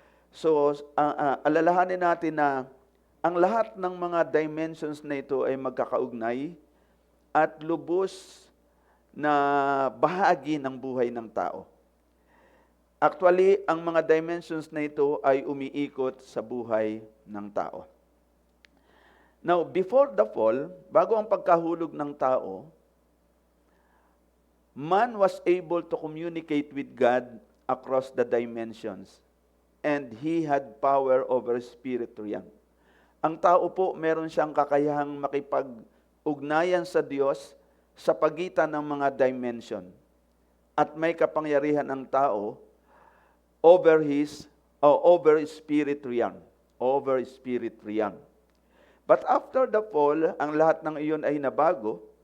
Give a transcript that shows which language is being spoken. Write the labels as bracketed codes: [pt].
[tl] So alalahanin natin na ang lahat ng mga dimensions na ito ay magkakaugnay at lubos na bahagi ng buhay ng tao. Actually, ang mga dimensions na ito ay umiikot sa buhay ng tao. [en] Now, before the fall, [tl] bago ang pagkahulog ng tao, [en] man was able to communicate with God across the dimensions. and he had power over spirit realm. [tl] Ang tao po, meron siyang kakayahang makipag-ugnayan sa Diyos sa pagitan ng mga dimension. At may kapangyarihan ang tao [en] over spirit realm. Over spirit realm. But after the fall, [tl] ang lahat ng iyon ay nabago.